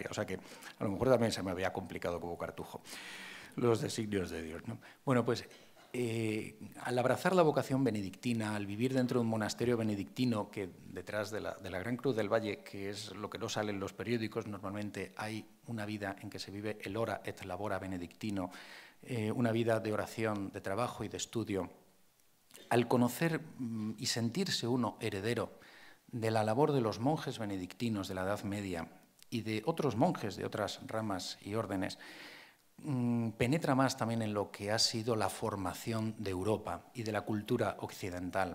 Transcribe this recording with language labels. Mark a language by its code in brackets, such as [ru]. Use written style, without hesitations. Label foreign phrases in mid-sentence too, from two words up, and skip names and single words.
[es] O sea que a lo mejor también se me había complicado como cartujo los designios de Dios, ¿no? Bueno, pues al abrazar la vocación benedictina, al vivir dentro de un monasterio benedictino, que detrás de la Gran Cruz del Valle, que es lo que no sale en los periódicos, normalmente hay una vida en que se vive el [la] ora et labora [es] benedictino, una vida de oración, de trabajo y de estudio. Al conocer y sentirse uno heredero de la labor de los monjes benedictinos de la Edad Media y de otros monjes de otras ramas y órdenes, penetra más también en lo que ha sido la formación de Europa y de la cultura occidental.